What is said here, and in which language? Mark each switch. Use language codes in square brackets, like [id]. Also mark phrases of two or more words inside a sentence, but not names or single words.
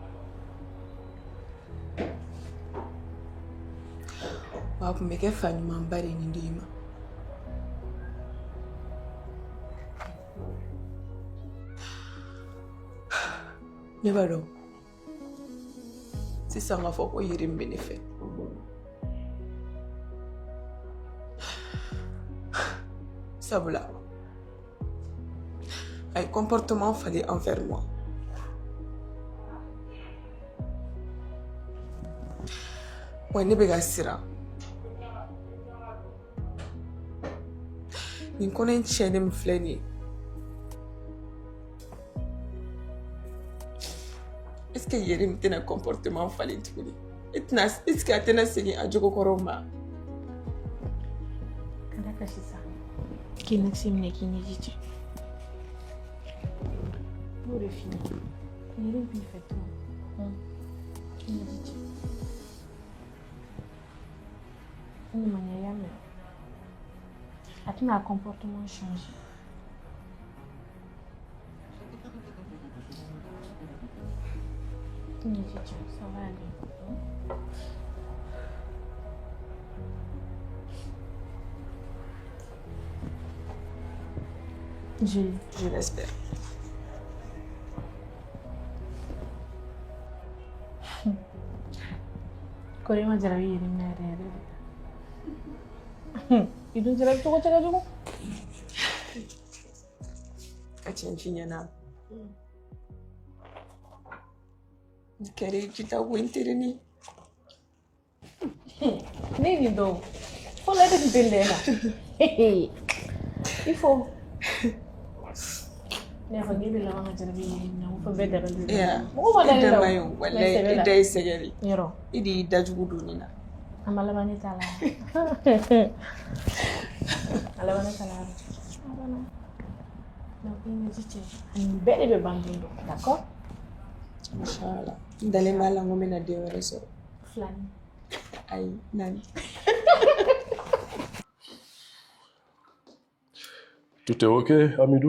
[bm] wa a kun bɛ kɛ fa ɲumanba de ye nin den ma ne b'a dɔn sisan k'a fɔ ko Yerim bɛ ne fɛ sabula a ye comportement falen [fr] envers moi [bm] wa ne bɛ ka siran nin kɔnɔ in tiɲɛni min filɛ nin ye [fr] est-ce que [bm] Yerim tɛna comportement falen tuguni [fr] est-ce que [bm] a tɛna segin a jogo kɔrɔw ma ka da ka sisan k'i nɛgɛsi minɛ k'i ɲɛji cɛ n'o de f'i ɲɛna Yerim b'i fɛ tuma k'i ɲɛji cɛ ni man ɲɛ y'a mɛn a tɛna a comportement changer k'i ɲɛji cɛ [fr] ça va aller je l'espère. [bm] Kori ma jarabi Yerim na yɛrɛ yɛrɛ de i dun jarabi cogo cɛ ka jugu a tiɲɛ f'i ɲɛna n kɛra jita ko n terini ne ye nin dɔn fɔlɔ e de tun tɛ lɛ la [fr] il faut [bm] ne y'a fɔ k'e bɛ laban ka jarabi Yerim na ko fɔ bɛɛ dabali de mɔgɔ ma dalen la o walayi i da ye sɛgɛri yɔrɔ i de y'i dajugu don nin na a ma laban ne t'a la a laban ne t'a la [fr] Donc, il me dit, tiens, une belle bande, d'accord? [ar] Inch'Allah. D'aller mal en gomme na de reso. Flani. Aïe, nani. [fr] Tout est OK, Amidou?